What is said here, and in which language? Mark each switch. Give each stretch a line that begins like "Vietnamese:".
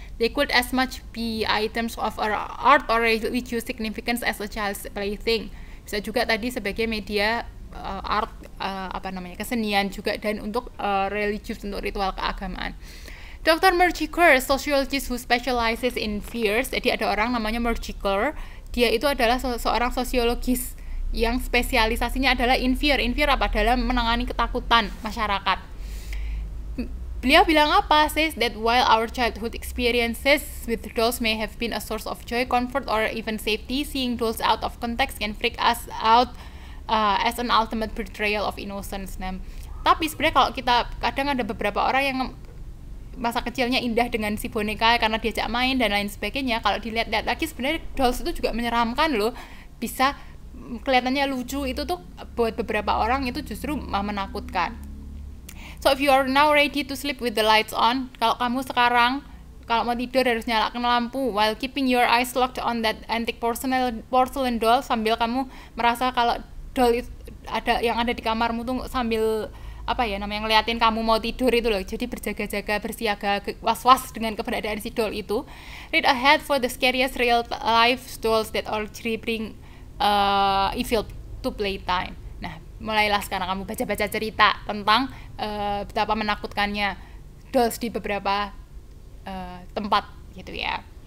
English: They could as much be items of art or religious significance as a child's plaything.
Indonesian: Bisa juga tadi sebagai media art, kesenian juga, dan untuk religious, untuk ritual keagamaan. Dr.
English: Mercier, sociologist who specializes in fears.
Indonesian: Jadi ada orang namanya Mercier, dia itu adalah seorang sosiologis yang spesialisasinya adalah
English: in fear
Indonesian: apa? Dalam menangani ketakutan masyarakat. Beliau bilang apa?
English: Says that while our childhood experiences with dolls may have been a source of joy, comfort, or even safety, seeing dolls out of context can freak us out as an ultimate betrayal of innocence.
Indonesian: Nah, tapi sebenarnya kalau kita kadang ada beberapa orang yang masa kecilnya indah dengan si boneka karena diajak main dan lain sebagainya, kalau dilihat-lihat lagi sebenarnya dolls itu juga menyeramkan loh. Bisa kelihatannya lucu, itu tuh buat beberapa orang itu justru menakutkan.
English: So if you are now ready to sleep with the lights on,
Indonesian: kalau kamu sekarang kalau mau tidur harus nyalakan lampu
English: while keeping your eyes locked on that antique porcelain doll,
Indonesian: sambil kamu merasa kalau doll itu yang ada di kamarmu tuh sambil ngeliatin kamu mau tidur itu loh. Jadi berjaga-jaga, bersiaga, was-was dengan keberadaan si doll itu.
English: Read ahead for the scariest real life dolls that are bring evil to playtime.
Indonesian: Nah, mulailah sekarang kamu baca-baca cerita tentang betapa menakutkannya dolls di beberapa tempat gitu ya.